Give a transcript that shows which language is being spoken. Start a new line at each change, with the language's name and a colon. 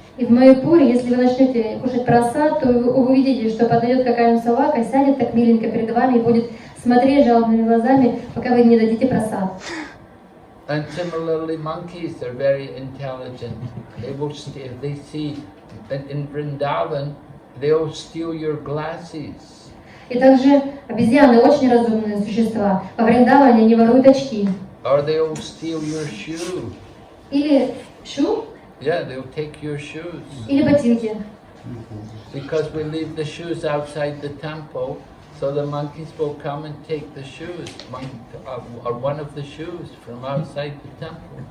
Russian: И в Майяпуре, если вы начнете кушать прасад, то вы увидите, что подойдет какая-нибудь собака, сядет так миленько перед вами и будет смотреть жалобными глазами, пока вы не дадите прасад.
English: And similarly, monkeys are very intelligent. They will steal. They see in Vrindavan, they'll steal your glasses.
Russian: И также обезьяны очень разумные существа. Во Вриндаване они воруют очки.
English: Or they'll steal your shoe.
Russian: Или шу.
English: Yeah, they'll take your shoes.
Russian: Или ботинки.
English: Because we leave the shoes outside the temple, so the monkeys will come and take the shoes, or one of the shoes from outside the temple.